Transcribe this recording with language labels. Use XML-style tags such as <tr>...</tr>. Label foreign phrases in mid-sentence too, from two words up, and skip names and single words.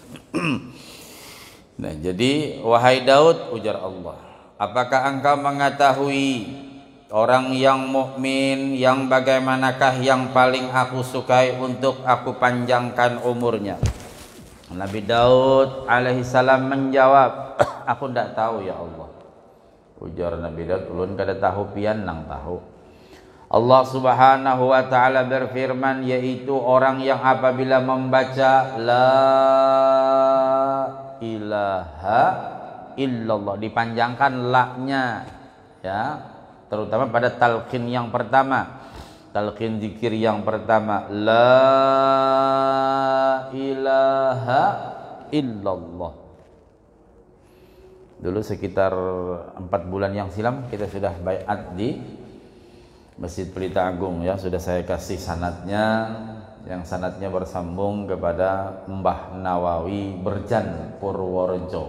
<id>Nah, jadi wahai Daud, ujar Allah, apakah engkau mengetahui orang yang mukmin yang bagaimanakah yang paling aku sukai untuk aku panjangkan umurnya? Nabi Daud</id> <ar>alaihi salam</ar> <id>menjawab, aku tidak tahu</id> <ar>ya Allah.</ar> <bjn>Ujar Nabi Daud, ulun kada tahu pian nang tahu.</bjn> <id>Allah</id> <ar>Subhanahu wa taala</ar> <id>berfirman, yaitu orang yang apabila membaca</id> <ar>la ilaha illallah,</ar> <id>dipanjangkan la-nya ya, terutama pada talqin yang pertama, talqin zikir yang pertama,</id> <ar>la ilaha illallah.</ar> <id>Dulu sekitar 4 bulan yang silam kita sudah baiat di Masjid Pelita Agung ya, sudah saya kasih sanadnya, yang sanadnya bersambung kepada Mbah Nawawi Berjan Purworejo.</id>